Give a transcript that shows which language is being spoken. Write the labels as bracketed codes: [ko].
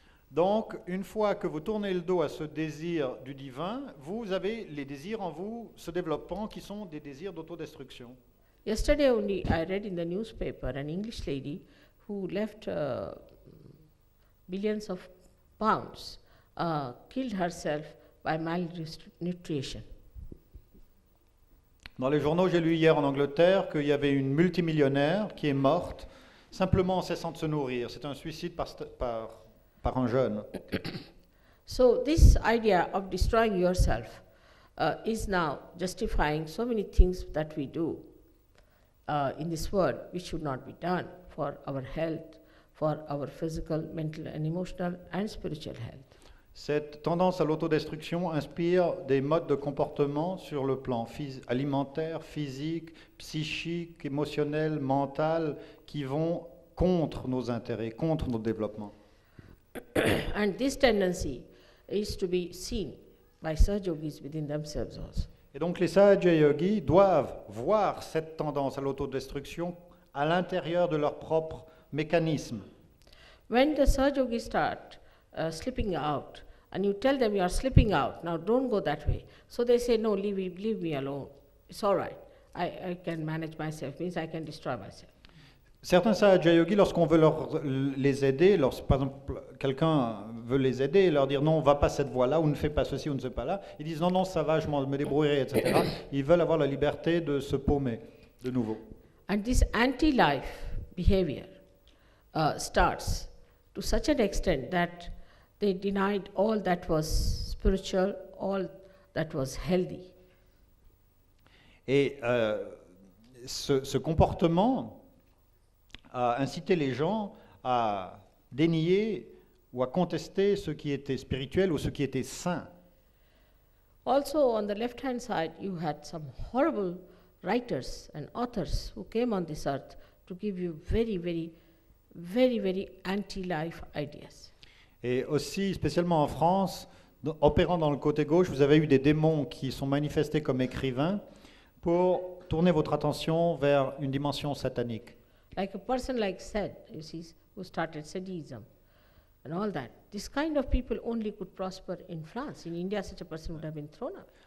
[fr] Donc, une fois que vous tournez le dos à ce désir du divin, vous avez les désirs en vous se développant qui sont des désirs d'autodestruction. [en] Yesterday only I read in the newspaper an English lady who left billions of pounds, killed herself by malnutrition. [fr] Dans les journaux, j'ai lu hier en Angleterre qu'il y avait une multimillionnaire qui est morte simplement en cessant de se nourrir. C'est un suicide par un jeune. [en] So this idea of destroying yourself is now justifying so many things that we do in this world which should not be done for our health, for our physical, mental and emotional and spiritual health. [fr] Cette tendance à l'autodestruction inspire des modes de comportement sur le plan alimentaire, physique, psychique, émotionnel, mental, qui vont contre nos intérêts, contre nos développements. [en] And this tendency is to be seen by Sahaja-yogis within themselves also. [fr] Et donc les Sahaja-yogis doivent voir cette tendance à l'autodestruction à l'intérieur de leur propre mécanisme. [en] When the Sahaja-yogis start slipping out, and you tell them you are slipping out, now don't go that way. So they say, no, leave me alone. It's all right. I can manage myself, means I can destroy myself. [fr] Certains Sahaja-yogis, lorsqu'on veut les aider, par exemple quelqu'un veut les aider et leur dire non, on ne va pas cette voie-là, ou ne fais pas ceci, ou ne fais pas là, ils disent non, non, ça va, je me débrouillerai, etc. Ils veulent avoir la liberté de se paumer de nouveau. [en] And this anti-life behavior starts to such an extent that they denied all that was spiritual, all that was healthy. [fr] Et ce comportement a incité les gens à dénier ou à contester ce qui était spirituel ou ce qui était saint. [en] Also, on the left-hand side, you had some horrible writers and authors who came on this earth to give you very, very anti-life ideas. [fr] Et aussi, spécialement en France, opérant dans le côté gauche, vous avez eu des démons qui sont manifestés comme écrivains pour tourner votre attention vers une dimension satanique. [en] Like a person like Seth, you see, who started Sadism and all that. This kind of people only could prosper in France. In India, such a person would have been thrown out.